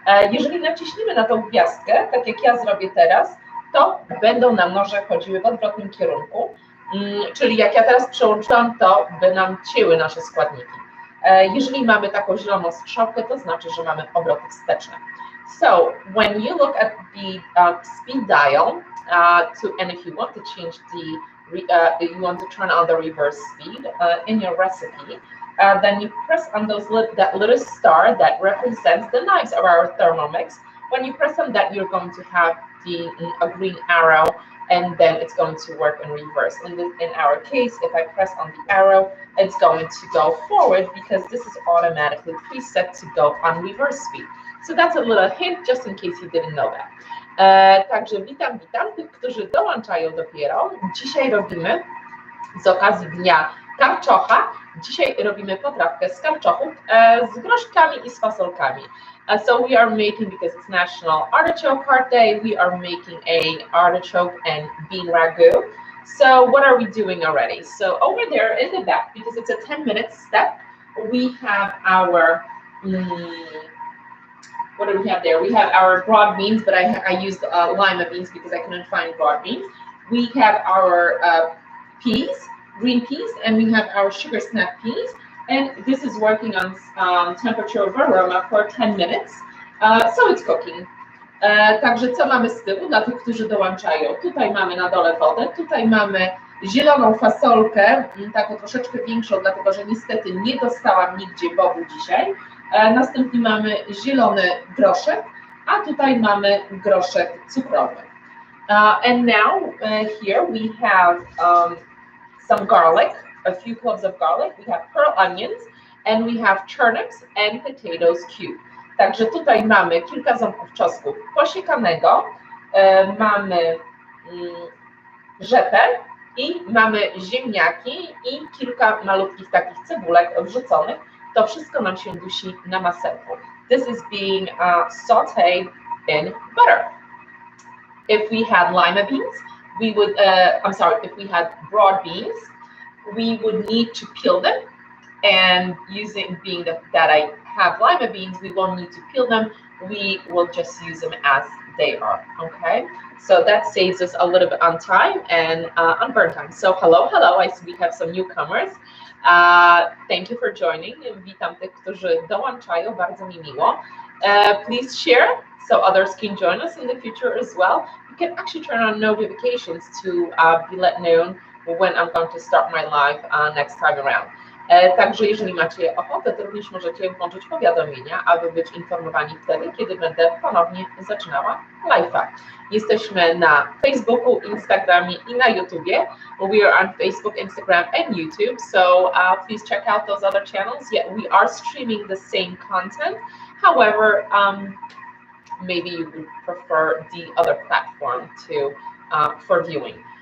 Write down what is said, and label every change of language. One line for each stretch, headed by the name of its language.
Polish: Jeżeli naciśniemy na tą gwiazdkę, tak jak ja zrobię teraz, to będą nam noże chodziły w odwrotnym kierunku, czyli jak ja teraz przełączyłam, to by nam cięły nasze składniki. Jeżeli mamy taką zieloną strzałkę, to znaczy, że mamy obroty wsteczne.
English: So when you look at the speed dial, and if you want to change you want to turn on the reverse speed in your recipe, then you press on that little star that represents the knives of our Thermomix. When you press on that, you're going to have a green arrow, and then it's going to work in reverse. In our case, if I press on the arrow, it's going to go forward because this is automatically preset to go on reverse speed. So that's a little hint, just in case you didn't know that.
Polish: Także witam tych, którzy dołączają dopiero. Dzisiaj robimy z okazji Dnia Karczocha. Dzisiaj robimy potrawkę z karczochów z groszkami i z fasolkami.
English: So we are making, because it's National Artichoke Heart Day, we are making a artichoke and bean ragout. So what are we doing already? So over there in the back, because it's a 10-minute step, we have our what do we have there? We have our broad beans, but I used lima beans because I couldn't find broad beans. We have our peas, green peas, and we have our sugar snap peas. And this is working on temperature of aroma for 10 minutes. So it's cooking.
Polish: Także co mamy z tyłu dla tych, którzy dołączają? Tutaj mamy na dole wodę, tutaj mamy zieloną fasolkę, taką troszeczkę większą, dlatego że niestety nie dostałam nigdzie bobu dzisiaj. Następnie mamy zielony groszek, a tutaj mamy groszek cukrowy.
English: And now here we have some garlic, a few cloves of garlic. We have pearl onions and we have turnips and potatoes cubed.
Polish: Także tutaj mamy kilka ząbków czosnku posiekanego, mamy rzepę i mamy ziemniaki i kilka malutkich takich cebulek wrzuconych. To wszystko nam się dusi na masełku.
English: This is being sauteed in butter. If we had lima beans, we would, if we had broad beans, we would need to peel them. And being that I have lima beans, we won't need to peel them. We will just use them as they are, okay? So that saves us a little bit on time and on burn time. So hello, I see we have some newcomers. Thank you for joining.
Polish: Witam tych, którzy dołączają, bardzo mi miło.
English: Please share so others can join us in the future as well. You can actually turn on notifications to be let known when I'm going to start my live next time around.
Polish: Także jeżeli macie ochotę, to również możecie włączyć powiadomienia, aby być informowani wtedy, kiedy będę ponownie zaczynała live'a. Jesteśmy na Facebooku, Instagramie i na YouTubie.
English: We are on Facebook, Instagram and YouTube, so please check out those other channels. Yeah, we are streaming the same content. However, maybe you would prefer the other platform for viewing.